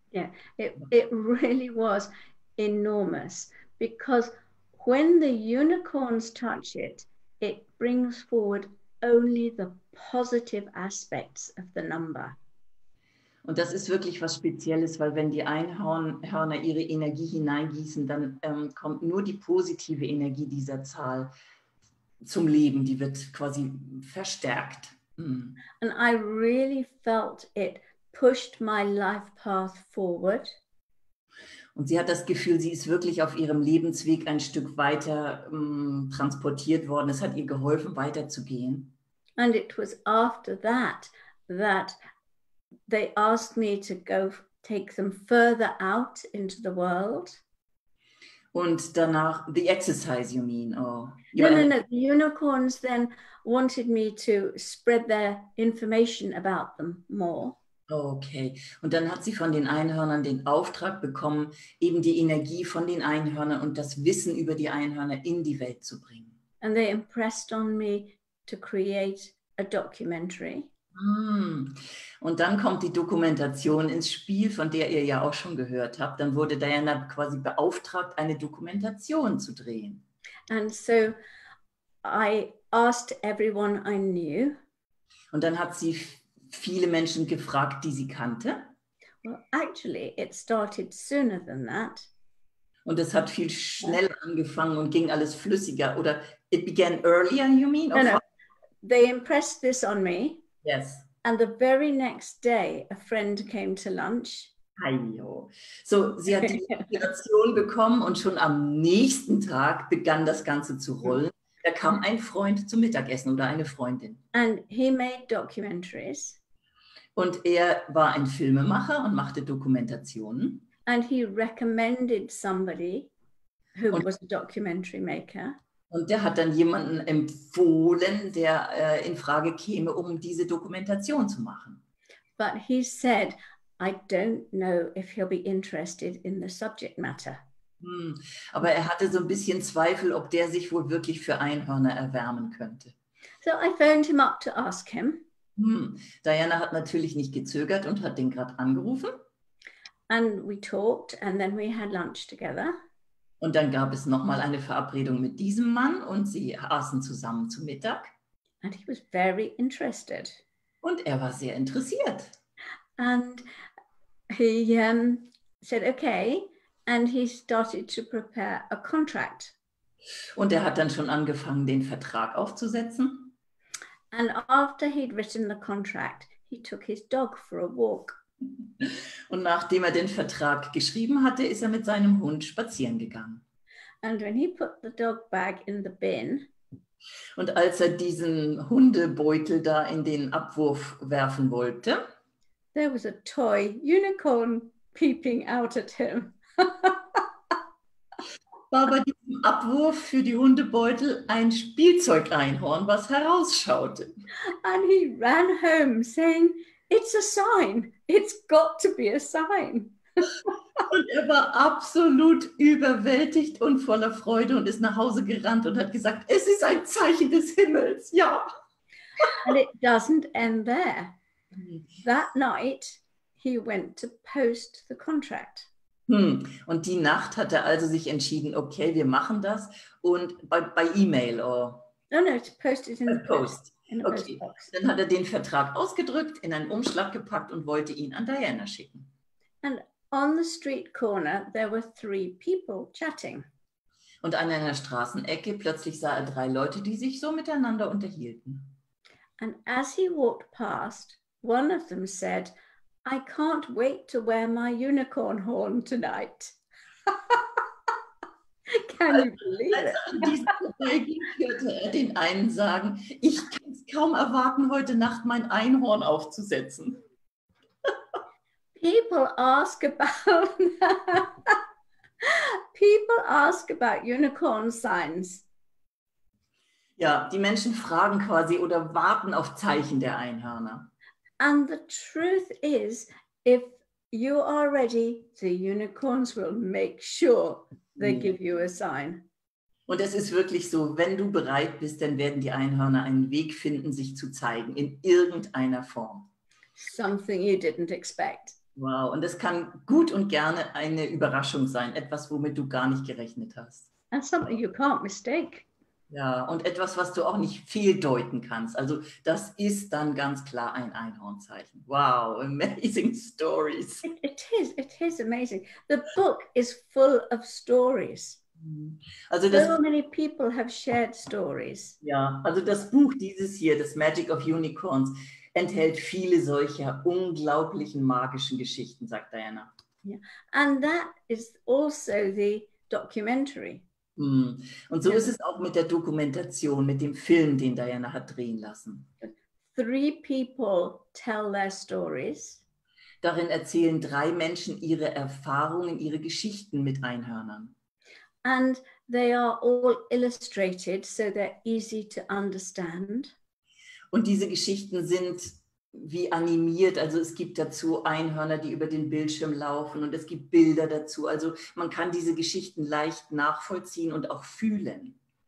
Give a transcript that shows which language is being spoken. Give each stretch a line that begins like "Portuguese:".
English: Yeah, it really was enormous, because when the unicorns touch it, it brings forward only the positive aspects of the number.
German: Und das ist wirklich was Spezielles, weil wenn die Einhörner ihre Energie hineingießen, dann kommt nur die positive Energie dieser Zahl zum Leben. Die wird quasi verstärkt.
English: And I really felt it pushed my life path forward.
German: Und sie hat das Gefühl, sie ist wirklich auf ihrem Lebensweg ein Stück weiter transportiert worden. Es hat ihr geholfen, weiterzugehen.
English: And it was after that they asked me to go take them further out into the world.
German: Und danach,
English: the exercise, you mean? Oh. No. The unicorns then wanted me to spread their information about them more. Okay.
German: Und dann hat sie von den Einhörnern den Auftrag bekommen, eben die Energie von den Einhörnern und das Wissen über die Einhörner in die Welt zu bringen.
English: And they impressed on me to create a documentary.
German: Und dann kommt die Dokumentation ins Spiel, von der ihr ja auch schon gehört habt. Dann wurde Diana quasi beauftragt, eine Dokumentation zu drehen.
English: And so I asked everyone I knew.
German: Und dann hat sie viele Menschen gefragt, die sie kannte.
English: Well, actually, it started sooner than that.
German: Und es hat viel schneller angefangen und ging alles flüssiger. Oder
English: it began earlier, you mean? No. They impressed this on me. Yes. And the very next day, a friend came to lunch.
German: So, sie hat die Inspiration bekommen und schon am nächsten Tag begann das Ganze zu rollen. Da kam ein Freund zum Mittagessen oder eine Freundin.
English: And he made documentaries.
German: Und er war ein Filmemacher und machte Dokumentationen.
English: And he recommended somebody who was a documentary maker.
German: Und der hat dann jemanden empfohlen, der in Frage käme, um diese Dokumentation zu machen.
English: But he said, I don't know if he'll be interested in the subject matter.
German: Aber er hatte so ein bisschen Zweifel, ob der sich wohl wirklich für Einhörner erwärmen könnte.
English: So I phoned him up to ask him.
German: Diana hat natürlich nicht gezögert und hat den gerade angerufen.
English: And we talked and then we had lunch together.
German: Und dann gab es nochmal eine Verabredung mit diesem Mann und sie aßen zusammen zu Mittag.
English: And he was very interested.
German: Und er war sehr interessiert.
English: And he said, okay. And he started to prepare a contract.
German: Und er hat dann schon angefangen, den Vertrag aufzusetzen.
English: And after he'd written the contract, he took his dog for a walk.
German: Und nachdem er den Vertrag geschrieben hatte, ist er mit seinem Hund spazieren gegangen.
English: And when he put the dog bag in the bin,
German: und als er diesen Hundebeutel da in den Abwurf werfen wollte,
English: there was a toy unicorn peeping out at him.
German: war bei diesem Abwurf für die Hundebeutel ein Spielzeug-Einhorn, was herausschaute.
English: And he ran home saying, it's a sign. It's got to be a sign.
German: Und er war absolut überwältigt und voller Freude und ist nach Hause gerannt und hat gesagt, es ist ein Zeichen des Himmels, ja.
English: And it doesn't end there. That night, he went to post the contract.
German: Und die Nacht hat er also sich entschieden, okay, wir machen das und bei E-Mail.
English: No, to post it in the post. Okay.
German: Dann hat er den Vertrag ausgedrückt, in einen Umschlag gepackt und wollte ihn an Diana schicken.
English: And on the street corner, there were 3 people chatting.
German: Und an einer Straßenecke plötzlich sah er 3 Leute, die sich so miteinander unterhielten.
English: And as he walked past, one of them said, I can't wait to wear my unicorn horn tonight. Can you believe it?
German: Als er an diesem vorbeiging, hörte er den einen sagen, ich kann es kaum erwarten, heute Nacht mein Einhorn aufzusetzen.
English: People ask about unicorn signs.
German: Ja, die Menschen fragen quasi oder warten auf Zeichen der Einhörner.
English: And the truth is, if you are ready, the unicorns will make sure they give you a sign.
German: Und es ist wirklich so, wenn du bereit bist, dann werden die Einhörner einen Weg finden, sich zu zeigen, in irgendeiner Form.
English: Something you didn't expect.
German: Wow, und das kann gut und gerne eine Überraschung sein, etwas, womit du gar nicht gerechnet hast.
English: And something you can't mistake.
German: Ja, und etwas, was du auch nicht fehldeuten kannst. Also das ist dann ganz klar ein Einhornzeichen.
English: Wow, amazing stories. It is amazing. The book is full of stories.
German: Also
English: So many people have shared stories.
German: Ja, also das Buch dieses hier, das Magic of Unicorns, enthält viele solcher unglaublichen magischen Geschichten, sagt Diana.
English: Yeah. And that is also the documentary.
German: Und so ist es auch mit der Dokumentation, mit dem Film, den Diana hat drehen lassen.
English: 3 people tell their stories.
German: Darin erzählen 3 Menschen ihre Erfahrungen, ihre Geschichten mit Einhörnern.
English: And they are all illustrated, so they're easy to understand.
German: Und diese Geschichten sind wie animiert, also es gibt dazu Einhörner, die über den Bildschirm laufen und es gibt Bilder dazu. Also man kann diese Geschichten leicht nachvollziehen und auch fühlen.